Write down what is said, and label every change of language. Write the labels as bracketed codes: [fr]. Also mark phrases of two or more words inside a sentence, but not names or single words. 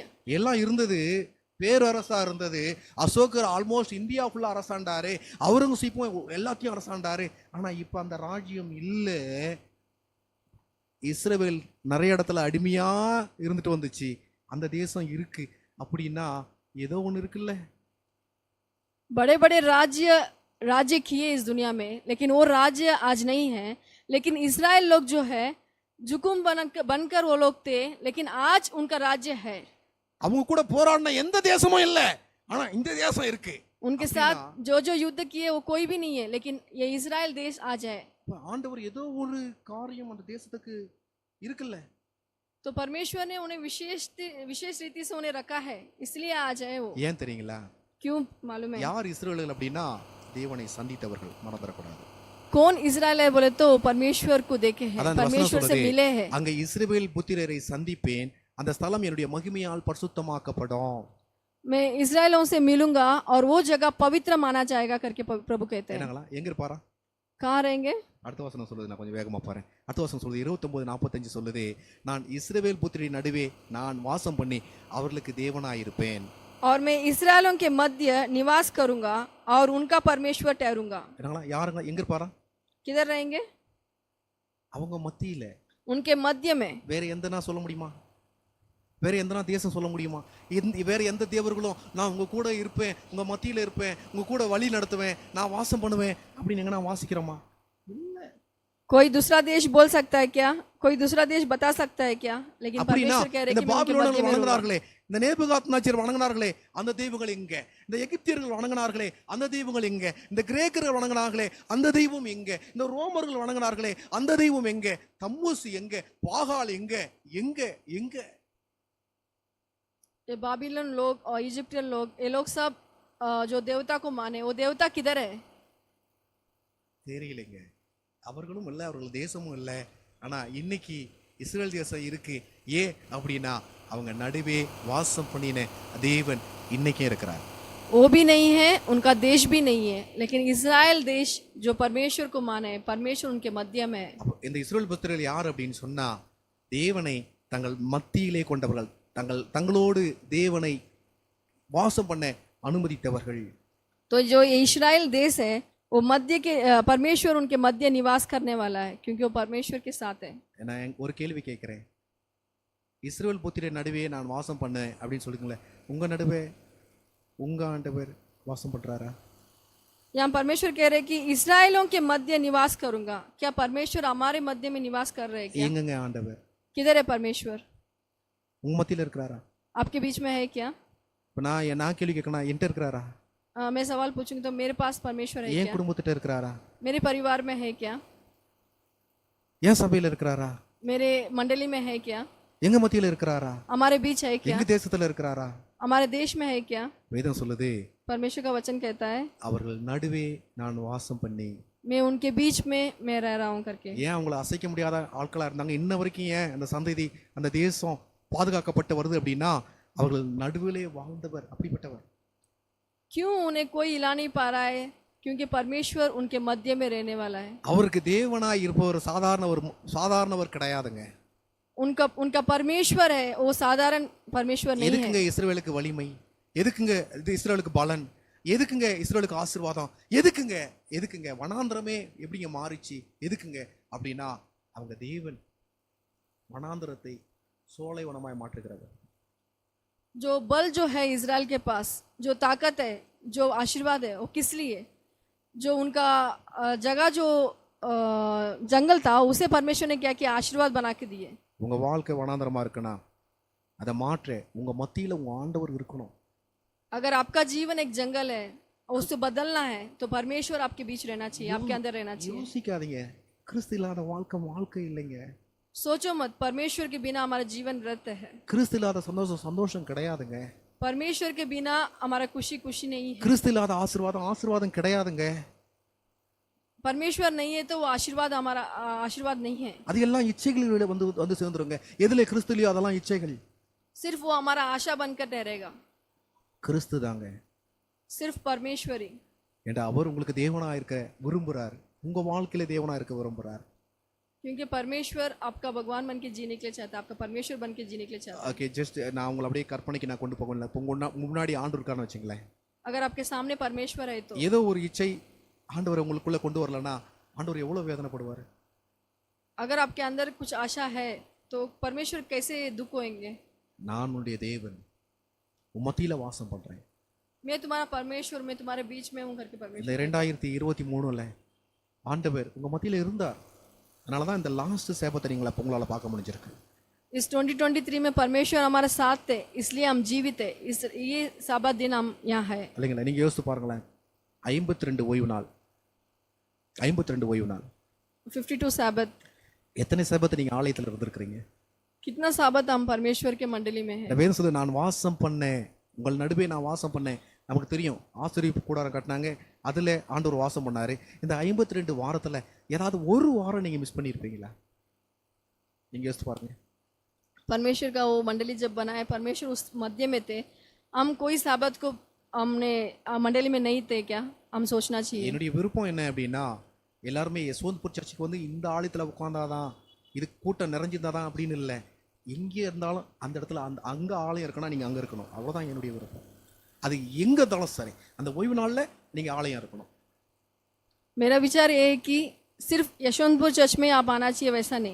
[ta] எல்லாம் இருந்தது, பேரரசா இருந்தது. அசோகர் ஆல்மோஸ்ட் இந்தியா ஃபுல்லா அரசாண்டாரு, அவுரங்கசீப்பும் எல்லாத்தையும் அரசாண்டாரு. ஆனா இப்ப அந்த ராஜ்யம் இல்ல. இஸ்ரவேல் நிறைய இடத்துல அடிமையா இருந்துட்டு வந்துச்சு, அந்த தேசம் இருக்கு. அப்படின்னா ஏதோ ஒண்ணு இருக்குல்ல. [hi] बड़े बड़े राज्य किए इस दुनिया में, लेकिन वो राज्य आज नहीं है. लेकिन इजराइल लोग जो है जुकुम बनकर वो लोग थे, लेकिन आज उनका राज्य है. [ta] அவங்க கூட போராடின எந்த தேசமும் இல்ல, ஆனா இந்த தேசம் இருக்கு. [hi] उनके साथ जो युद्ध किए वो कोई भी नहीं है, लेकिन ये इजराइल देश आज है. [ta] ஆண்டவர் ஏதோ ஒரு காரியம் அந்த தேசத்துக்கு இருக்குல்ல. [hi] तो परमेश्वर ने उन्हें विशेष रीति से उन्हें रखा है, इसलिए आज है वो. [ta] ஏன் தெரியுங்களா? [hi] क्यों मालूम है? [ta] யார் இஸ்ரவேலர்கள் அப்படின்னா தேவனை சந்தித்தவர்கள். மறந்துடக்கூடாது. [hi] कौन इजराइल है बोले तो परमेश्वर को देखे हैं, परमेश्वर से मिले हैं. [ta] அங்க இஸ்ரவேல் புத்திரரை சந்திப்பேன், அந்த ஸ்தலம் என்னுடைய மகிமையால் பரிசுத்தமாக்கப்படும். [hi] मैं इजराइलों से मिलूंगा और वो जगह पवित्र माना जाएगा करके प्रभु कहते हैं. [ta] என்னங்களா? எங்க இருப்பாரா? [hi] कहाँ रहेंगे? [ta] அடுத்த வசனம் சொல்லுது, நான் கொஞ்சம் வேகமா பாறேன். அடுத்த வசனம் சொல்லுது 29:45 சொல்லுது, நான் இஸ்ரவேல் புத்திரரின் நடுவே நான் வாசம் பண்ணி அவர்களுக்கு தேவனாயிருப்பேன். [hi] और मैं इस्राएलों के मध्य निवास करूंगा और उनका परमेश्वर ठहरूंगा. [ta] என்னங்களா? யாருங்க? எங்க இருப்பாரா? [hi] किधर रहेंगे? [ta] அவங்க மத்தியில. [hi] उनके मध्य में. [ta] வேற எந்தனா சொல்ல முடியுமா? வேற எந்தனா தேசம் சொல்ல முடியுமா? வேற எந்த தேவர்களும் நான் உங்க கூட இருப்பேன், உங்க மத்தியில இருப்பேன், உங்க கூட வழி நடத்துவேன், நான் வாசம் பண்ணுவேன் அப்படின்னு எங்க நான் வாசிக்கிறோமா? இல்ல. [hi] कोई दूसरा देश बोल सकता है क्या? कोई दूसरा देश बता सकता है क्या? लेकिन परमेश्वर कह रहे [ta] இந்த [hi] कि मैं उनके [ta] பாபிலோனியர்கள் [hi] मध्य में रहूंगा. [ta] வணங்குனார்களே, இந்த நேபுகாத்நேச்சர் வணங்குனார்களே, அந்த தெய்வங்கள் எங்க? இந்த எகிப்தியர்கள் வணங்குனார்களே, அந்த தெய்வங்கள் எங்க? இந்த கிரேக்கர்கள் வணங்குனார்களே, அந்த தெய்வம் எங்க? இந்த ரோமர்கள் வணங்குனார்களே, அந்த தெய்வம் எங்க? தம்மூஸ் எங்க? பாகால் எங்க? எங்க எங்க? [hi] ये बाबिलोन लोग और इजिप्टियन लोग, ये लोग सब जो देवता को माने, वो देवता किधर है? [ta] தெரியலைங்க. அவர்களும் இல்லை, அவர்கள் தேசமும் இல்லை. ஆனா இன்னைக்கு இஸ்ரேல் தேசம் இருக்கு. ஏன் அப்படின்னா அவங்க நடுவே வாசம் பண்ணின தேவன் இன்னைக்கே இருக்கிறார். [hi] वो भी नहीं है, उनका देश भी नहीं है, लेकिन इस्राएल देश जो परमेश्वर को माने, परमेश्वर उनके मध्य में है. [ta] இந்த இஸ்ரேல் புத்திரர்கள் யார் அப்படின்னு சொன்னா தேவனை தங்கள் மத்தியிலே கொண்டவர்கள், தங்களோடு தேவனை வாசம் பண்ண அனுமதித்தவர்கள். [hi] तो जो ये इस्राएल देश है वो मध्य के परमेश्वर उनके मध्य निवास करने वाला है, क्योंकि वो परमेश्वर के साथ है. [ta] நான் ஒரு கேள்வி கேட்கிறேன். இஸ்ரேல் புத்திரர் நடுவே நான் வாசம் பண்ணேன் அப்படின்னு சொல்லுங்களேன், உங்க நடுவே உங்க ஆண்டவர் வாசம் பண்றாரா? [hi] यहाँ परमेश्वर कह रहे कि इस्राएलों के मध्य निवास करूंगा. क्या परमेश्वर हमारे मध्य में निवास कर रहे हैं क्या? [ta] எங்கங்க ஆண்டவர்? [hi] किधर है परमेश्वर? [ta] உங்க மத்தியில இருக்கிறாரா? [hi] आपके बीच में है क्या? [ta] இப்போ நான் கேள்வி கேட்கணும், என்கிட்ட இருக்கிறாரா? [hi] मैं सवाल पूछूंगी तो मेरे पास परमेश्वर है [ta] என் [hi] क्या? [ta] குடும்பத்திட்ட இருக்கிறாரா? [hi] मेरे परिवार में है क्या? [ta] என் சபையில இருக்கிறாரா? [hi] मेरे मंडली में है क्या? [ta] எங்க மத்தியில இருக்கிறாரா? [hi] हमारे बीच है क्या? [ta] எங்க தேசத்துல இருக்கிறாரா? [hi] हमारे देश में है क्या? [ta] வேதம் சொல்லுது, [hi] परमेश्वर का वचन कहता है [ta] அவர்கள் நடுவே நான் வாசம் பண்ணி. [hi] मैं उनके बीच में मैं रह रहा हूँ करके। [ta] ஏன் அவங்கள அசைக்க முடியாத ஆட்களா இருந்தாங்க? இன்ன வரைக்கும் ஏன் அந்த சந்ததி அந்த தேசம் பாதுகாக்கப்பட்டு வருது அப்படின்னா அவர்கள் நடுவிலே வாழ்ந்தவர், அப்படிப்பட்டவர். [hi] क्यों उन्हें कोई हिला नहीं पा रहा है? क्योंकि परमेश्वर उनके मध्य में रहने वाला है। [ta] அவருக்கு தேவனாய் இருப்பவர் சாதாரணவர் கிடையாதுங்க. [hi] उनका उनका परमेश्वर है, वो साधारण परमेश्वर नहीं है। [ta] எதுக்குங்க இஸ்ரவேலுக்கு வலிமை? எதுக்குங்க இது இஸ்ரவேலுக்கு பலன்? எதுக்குங்க இஸ்ரவேலுக்கு ஆசீர்வாதம்? எதுக்குங்க வனாந்திரமே எப்படிங்க மாறிச்சு? எதுக்குங்க அப்படின்னா அவங்க தேவன் வனாந்திரத்தை சோலை வனமாய் மாற்றுகிறவர். [hi] जो बल जो है इजराइल के पास, जो ताकत है, जो आशीर्वाद है, वो किस लिए? जो उनका जगह जो जंगल था उसे परमेश्वर ने क्या किया? आशीर्वाद बना के दिए। [ta] உங்க வாழ்க்கை வனாந்திரமா இருக்குன்னா அதை மாற்ற உங்க மத்தியில உங்க ஆண்டவர் இருக்கணும். [hi] अगर आपका जीवन एक जंगल है और उसे बदलना है तो परमेश्वर आपके बीच रहना चाहिए, आपके अंदर रहना चाहिए। [ta] யோசிக்காதீங்க, கிறிஸ்து இல்லாத வாழ்க்கை இல்லைங்க. [hi] सोचो मत, परमेश्वर के बिना हमारा जीवन व्यर्थ है। [ta] கிறிஸ்து இல்லாத சந்தோஷம் கிடையாதுங்க. [hi] परमेश्वर के बिना हमारा खुशी नहीं है। [ta] கிறிஸ்து இல்லாத ஆசீர்வாதம் கிடையாதுங்க. [hi] परमेश्वर नहीं है तो वो आशीर्वाद हमारा आशीर्वाद नहीं है। [ta] அது எல்லாம் இச்சைகளில வந்து சேர்ந்துருங்க. எதுல கிறிஸ்துலையோ அதெல்லாம் இச்சைகள். [hi] सिर्फ वो हमारा आशा बनकर ठहरेगा। [ta] கிறிஸ்து தாங்க, [hi] सिर्फ परमेश्वर ही। [ta] ஏண்டா அவர் உங்களுக்கு தேவனா இருக்க விரும்புறார். உங்க வாழ்க்கையில தேவனா இருக்க விரும்புறார். [hi] क्योंकि परमेश्वर आपका भगवान बन के जीने के लिए चाहता है, आपका परमेश्वर बन के जीने के लिए चाहता है। [en] Okay, just [ta] நான் உங்களை அப்படியே கற்பனைக்கு நான் கொண்டு போகல. முன்னாடி ஆண்டவர் இருக்கான்னு வச்சுங்களேன். [hi] अगर आपके सामने परमेश्वर है तो [ta] ஏதோ ஒரு இச்சை ஆண்டவர் உங்களுக்குள்ள கொண்டு வரலன்னா ஆண்டவர் எவ்வளவு வேதனைப்படுவார். [hi] अगर आपके अंदर कुछ आशा है तो परमेश्वर कैसे दुख होंगे? [ta] நான் உன்னுடைய தேவன், உன் மத்தியில வாசம் பண்றேன். [hi] मैं तुम्हारा परमेश्वर, मैं तुम्हारे बीच में हूँ करके [ta] இந்த [hi] परमेश्वर। [ta] 2023ல ஆண்டவர் உங்க மத்தியில இருந்தார். அதனாலதான் இந்த [en] last Sabbath [ta] நீங்கள உங்களால பார்க்க முடிஞ்சிருக்கு. [hi] इस 2023 में परमेश्वर हमारे साथ थे, इसलिए हम जीवित है। ये साबत दिन हम यहाँ है। [ta] இல்லைங்களா? நீங்க யோசித்து பாருங்களேன், 52 ஓய்வு நாள், [hi] 52 साबत। [ta] எத்தனை சேபத்தை நீங்க ஆலயத்துல இருந்திருக்கிறீங்க? कितना साबत हम परमेश्वर के मंडली में है। இந்த வேதம் சொல்லுது, நான் வாசம் பண்ணேன், உங்கள் நடுவே நான் வாசம் பண்ணேன். நமக்கு தெரியும், ஆசீர்வாத கூடாரம் கட்டினாங்க, அதுல ஆண்டவர் வாசம் பண்ணாரு. இந்த 52 வாரத்துல ஏதாவது ஒரு வாரம் நீங்க மிஸ் பண்ணியிருப்பீங்களா? நீங்க யோசித்து பாருங்க. [hi] परमेश्वर का वो मंडली जब बनाया, परमेश्वर उस मध्य में थे, हम कोई साबत को हमने मंडली में नहीं थे क्या? हम सोचना चाहिए। [ta] என்னுடைய விருப்பம் என்ன அப்படின்னா, எல்லாருமே யஸ்வந்த்பூர் சர்ச்சுக்கு வந்து இந்த ஆலயத்துல உட்கார்ந்தாதான், இது கூட்டம் நிறைஞ்சிருந்தாதான் அப்படின்னு இல்லை. எங்கே இருந்தாலும் அந்த இடத்துல அங்க ஆலயம் இருக்குன்னா நீங்க அங்க இருக்கணும். அவ்வளவுதான் என்னுடைய விருப்பம். அது எங்க இருந்தாலும் சரி, அந்த ஓய்வு நாள்ல நீங்க ஆலயம் இருக்கணும். [hi] मेरा विचार ये है कि सिर्फ यशवंतपुर चर्च में आप आना चाहिए, वैसा नहीं।